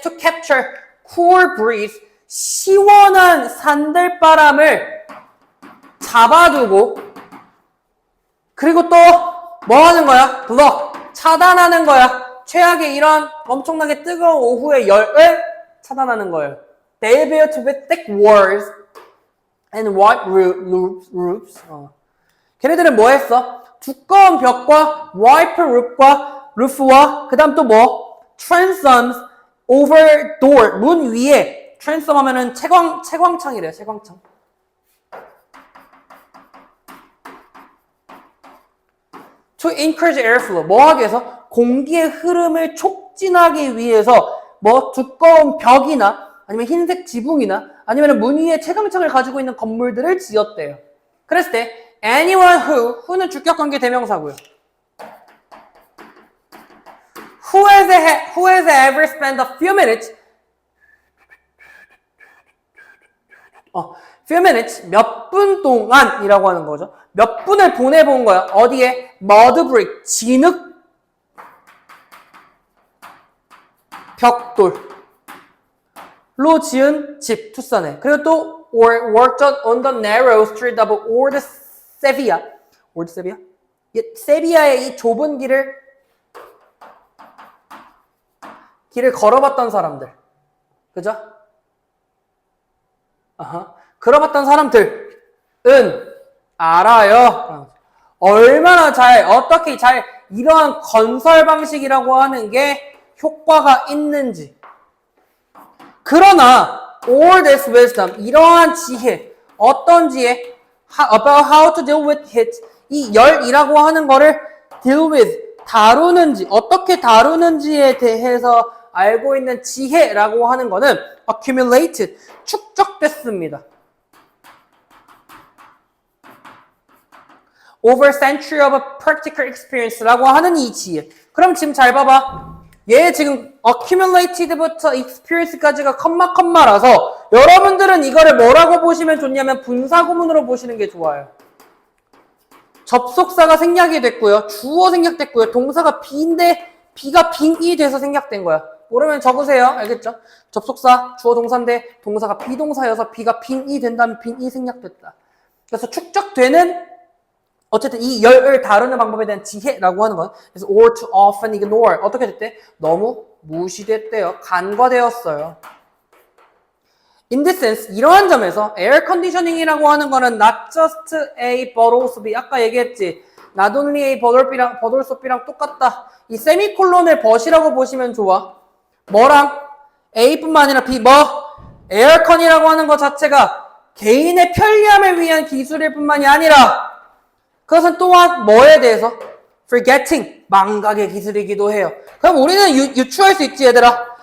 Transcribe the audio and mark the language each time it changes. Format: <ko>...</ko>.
<en>To capture cool breeze.</en> <ko>시원한 산들바람을 잡아두고 그리고 또 뭐 하는 거야? block. 차단하는 거야. 최악의 이런 엄청나게 뜨거운 오후의 열을 차단하는 거예요.</ko> <en>They built with thick walls and wide roofs.</en> <ko>걔네들은 뭐 했어? 두꺼운 벽과</ko> <en>wide roof</en> <ko>와 그 다음 또 뭐?</ko> <en>transoms over door.</en> <ko>문 위에 transom 하면은 채광창이래요. 채광창.</ko> <en>To encourage airflow.</en> <ko>뭐 하기 위해서? 공기의 흐름을 촉진하기 위해서 뭐 두꺼운 벽이나 아니면 흰색 지붕이나 아니면 문 위에 채광창을 가지고 있는 건물들을 지었대요. 그랬을 때</ko> <en>anyone who</en> <ko>는 주격관계 대명사고요.</ko> <en>Who has ever spent a few minutes few minutes,</en> <ko>몇 분 동안이라고 하는 거죠. 몇 분을 보내본 거야. 어디에? mud brick, 진흙 벽돌로 지은 집, 투싼에. 그리고 또</ko> <en>worked on the narrow street of Old Sevilla. Old Sevilla?</en> <ko>세비야의 이 좁은 길을 걸어봤던 사람들. 그죠? 걸어봤던 사람들은 알아요. 얼마나 어떻게 이러한 건설 방식이라고 하는 게 효과가 있는지. 그러나</ko> <en>all this wisdom,</en> <ko>이러한 지혜, 어떤 지혜?</ko> <en>About how to deal with it.</en> <ko>이 열이라고 하는 거를</ko> <en>deal with,</en> <ko>다루는지, 어떻게 다루는지에 대해서 알고 있는 지혜라고 하는 거는 accumulated, 축적됐습니다.</ko> <en>Over century of practical experience라고 하는</en> <ko>이 지혜. 그럼 지금 잘 봐봐. 얘 지금 accumulated부터 experience까지가 컴마라서 여러분들은 이거를 뭐라고 보시면 좋냐면 분사구문으로 보시는 게 좋아요. 접속사가 생략이 됐고요. 주어 생략됐고요. 동사가 B인데 B가 빙이 돼서 생략된 거야. 모르면 적으세요. 알겠죠? 접속사, 주어 동사인데 동사가 비동사여서 B가 빙이 된다면 빙이 생략됐다. 그래서 축적되는 어쨌든 이 열을 다루는 방법에 대한 지혜라고 하는 건 그래서</ko> <en>or to often ignore</en> <ko>어떻게 됐대? 너무 무시됐대요. 간과되었어요.</ko> <en>In this sense,</en> <ko>이러한 점에서</ko> <en>air conditioning이라고 하는 거는 not just A but also B.</en> <ko>아까 얘기했지.</ko> <en>not only A but also B</en> <ko>랑 똑같다. 이 세미콜론을 but이라고 보시면 좋아. 뭐랑? A뿐만 아니라 B. 뭐? 에어컨이라고 하는 것 자체가 개인의 편리함을 위한 기술일 뿐만이 아니라 그것은 또한 뭐에 대해서? forgetting, 망각의 기술이기도 해요. 그럼 우리는 유추할 수 있지 얘들아.</ko>